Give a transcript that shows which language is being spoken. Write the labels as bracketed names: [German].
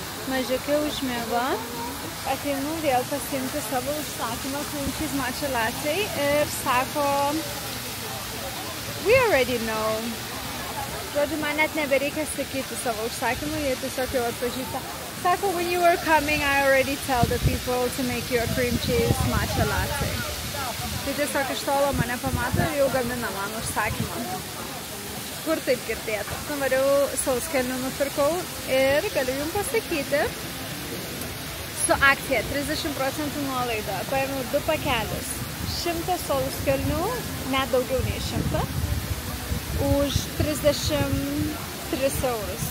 [Lithuanian] Mažiukai užmiego. Ateinu vėl pasiimti savo užsakymą [English] cream cheese matcha latte [Lithuanian] ir sako, [English] we already know. [Lithuanian] Žodžiu, man net nebereikia sakyti savo užsakymą, jie tiesiog jau atpažįsta. Sako, [English] when you were coming, I already tell the people to make you a cream cheese matcha latte. [Lithuanian] Tai tiesiog iš tolo mane pamato ir jau gamina man užsakymą. Kur taip girdėta? Nuvariau sauskelnių nupirkau ir galiu jums pasakyti, su akcija 30% nuolaida. Paėmiau 2 pakelius. 100 sauskelnių, net daugiau nei 100, už 33 eurus.